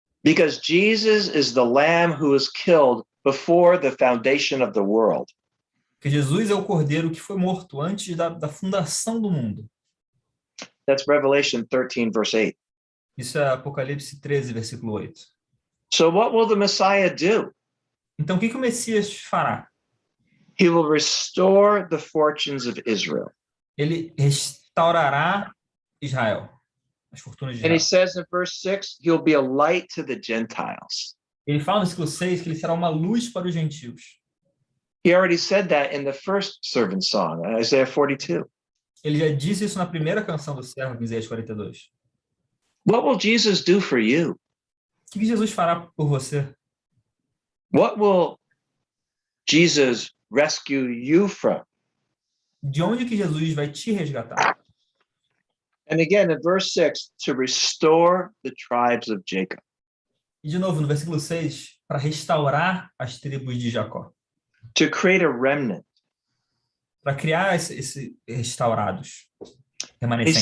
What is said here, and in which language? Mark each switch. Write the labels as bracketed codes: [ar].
[en] because Jesus is the lamb who was killed before the foundation of the world. [pt] Porque Jesus é o cordeiro que foi morto antes da fundação do mundo. [en] That's Revelation 13, verse 8. [pt] Isso é Apocalipse 13, versículo 8. [en] So what will the Messiah do? [pt] Então, o que o Messias fará? [en] He will restore the fortunes of Israel. [pt] Ele restaurará Israel, as fortunas de [en] And he [pt] Israel. [en] says in verse 6, he'll be a light to the Gentiles. [pt] Ele fala no versículo 6 que ele será uma luz para os gentios. [en] He already said that in the first servant song, Isaiah 42. [pt] Ele já disse isso na primeira canção do servo, em Isaías 42. [en] What will Jesus do for you? [pt] O que Jesus fará por você? [en] What will Jesus rescue you from? [pt] De onde que Jesus vai te resgatar? [en] And again, in verse 6, to restore the tribes of Jacob. [pt] E de novo, no versículo 6, para restaurar as tribos de Jacó. [en] To create a remnant. [pt] Para criar esse restaurados, [en] He [pt] remanescentes.